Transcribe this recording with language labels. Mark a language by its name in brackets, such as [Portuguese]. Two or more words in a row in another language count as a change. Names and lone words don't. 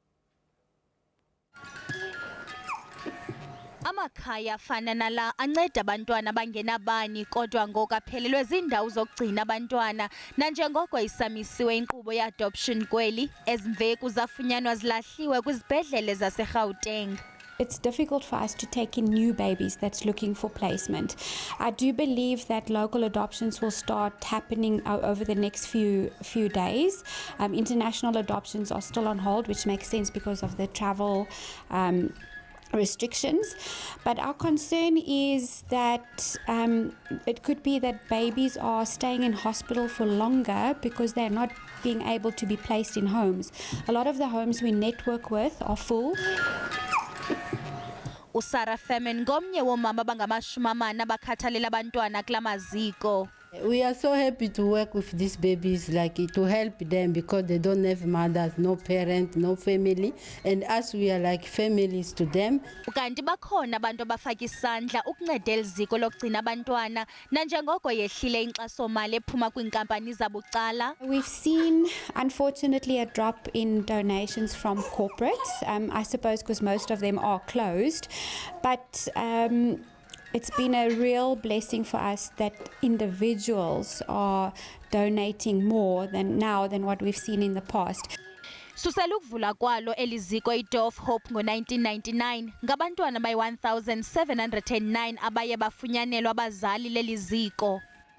[Xhosa] Amakhaya afana nala anceda abantwana abangenabani kodwa ngoku aphelelwe ziindawo zokugcina abantwana nanjengoko isamisiwe inkqubo yeAdoption kweli ezimveku zafunyanwa zilahliwe kwizibhedlele zaseGauteng. [English] It's difficult for us to take in new babies that's looking for placement. I do believe that local adoptions will start happening over the next few days. International adoptions are still on hold, which makes sense because of the travel restrictions. But our concern is that it could be that babies are staying in hospital for longer because they're not being able to be placed in homes. A lot of the homes we network with are full. [Xhosa] Usara Femen ngomnye womama abangamashumi abakhathalela abantwana kula maziko. [English] We are so happy to work with these babies, like to help them because they don't have mothers, no parents, no family, and us we are like families to them. [Xhosa] Ukanti bakhona abantu abafaka isandla ukunceda eliziko lokugcina abantwana nanjengoko yehlile inkxaso-mali ephuma kwiinkampani zabucala. [English] We've seen, unfortunately, a drop in donations from corporates, I suppose because most of them are closed, but it's been a real blessing for us that individuals are donating more than what we've seen in the past. [Xhosa] Susela ukuvula kwalo eliziko iDoor of Hope ngo-1999 ngabantwana bayi-1709 abaye bafunyanelwa abazali leliziko.